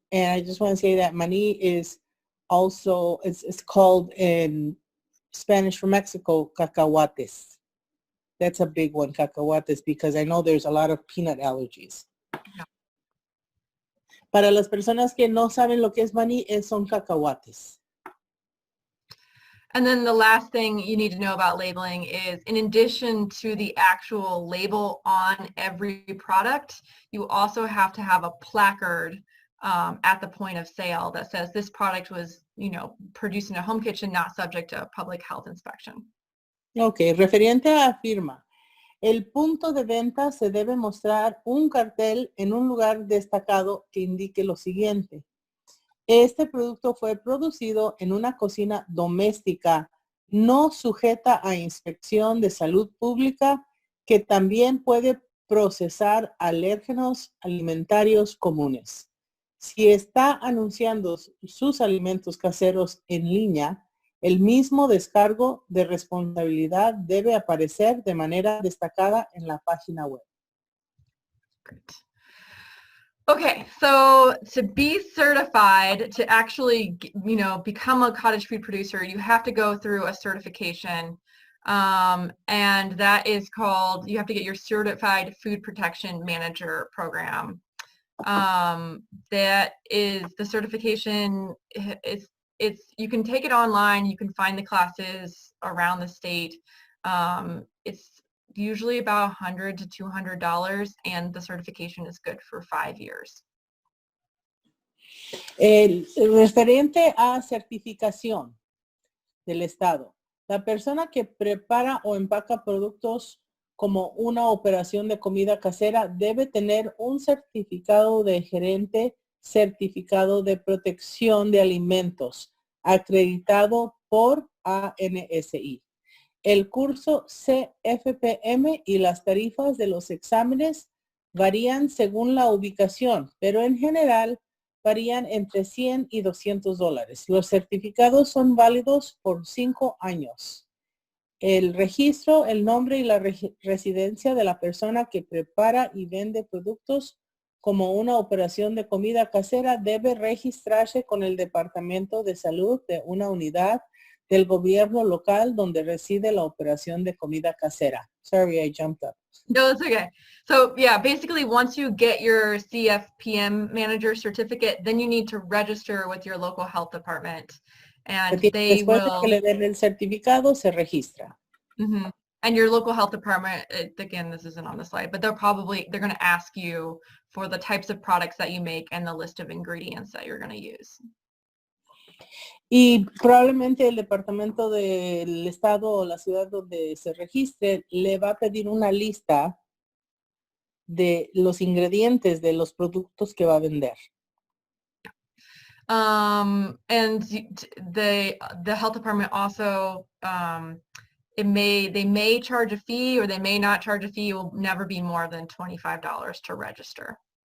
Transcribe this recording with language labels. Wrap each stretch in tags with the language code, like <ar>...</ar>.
<en>And I just want to say that maní is also, it's called in Spanish for Mexico, cacahuates. That's a big one, cacahuates, because I know there's a lot of peanut allergies. Yeah.</en> <es>Para las personas que no saben lo que es maní, son cacahuates.</es> <en>And then the last thing you need to know about labeling is, in addition to the actual label on every product, you also have to have a placard at the point of sale that says this product was, produced in a home kitchen, not subject to public health inspection.</en> <es>Ok, referente a la firma. El punto de venta se debe mostrar un cartel en un lugar destacado que indique lo siguiente. Este producto fue producido en una cocina doméstica no sujeta a inspección de salud pública, que también puede procesar alérgenos alimentarios comunes. Si está anunciando sus alimentos caseros en línea, el mismo descargo de responsabilidad debe aparecer de manera destacada en la página web.</es> <en>Great. Okay, so to be certified, to actually, become a cottage food producer, you have to go through a certification. And that is called, you have to get your Certified Food Protection Manager program. That is, the certification you can take it online, you can find the classes around the state. It's usually about $100 to $200, and the certification is good for 5 years.</en> <es>Referente a certificación del Estado, la persona que prepara o empaca productos como una operación de comida casera debe tener un certificado de gerente certificado de protección de alimentos acreditado por ANSI. El curso CFPM y las tarifas de los exámenes varían según la ubicación, pero en general varían entre $100 y $200. Los certificados son válidos por 5 años. El registro, el nombre y la residencia de la persona que prepara y vende productos como una operación de comida casera debe registrarse con el Departamento de Salud de una unidad del gobierno local donde reside la operación de comida casera.</es> <en>Sorry, I jumped up. No, it's okay. So yeah, basically once you get your CFPM manager certificate, then you need to register with your local health department. And they</en> <es>Después</es> <en>will,</en> <es>de que le den el certificado, se registra. Mm-hmm.</es> <en>And your local health department, again, this isn't on the slide, but they're going to ask you for the types of products that you make and the list of ingredients that you're going to use.</en> <es>Y probablemente el departamento del estado o la ciudad donde se registre le va a pedir una lista de los ingredientes de los productos que va a vender.</es> <en>And the health department also, they may charge a fee or they may not charge a fee. It will never be more than $25 to register.</en>